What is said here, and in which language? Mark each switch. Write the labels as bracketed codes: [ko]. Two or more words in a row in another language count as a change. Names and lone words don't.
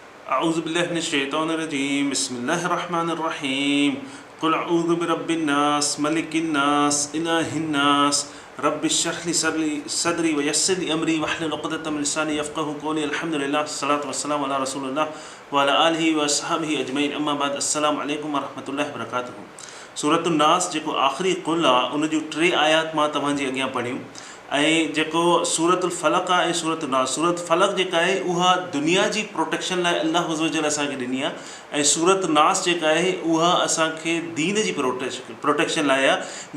[ar] أعوذ بالله من الشيطان الرجيم بسم الله الرحمن الرحيم قل أعوذ برب الناس ملك الناس إله الناس رب اشرح لي صدري ويسر لي أمري واحلل عقدة من لساني يفقهوا قولي الحمد لله الصلاة والسلام على رسول الله وعلى آله وأصحابه أجمعين أما بعد السلام عليكم ورحمة الله وبركاته. [sd] सूरतुन नास जेको आख़िरी कुल आहे उन जूं 3 आयात मां तव्हांजे अॻियां पढ़ियूं ऐं जेको सूरतुल फलक आहे ऐं सूरत नास। सूरत फलक जेका आहे उहा दुनिया जी प्रोटेक्शन लाइ [ar] الله عز وجل [sd] असांखे ॾिनी आहे ऐं सूरत नास जेका आहे उहा असांखे दीन जी प्रोटेक्शन लाइ आहे।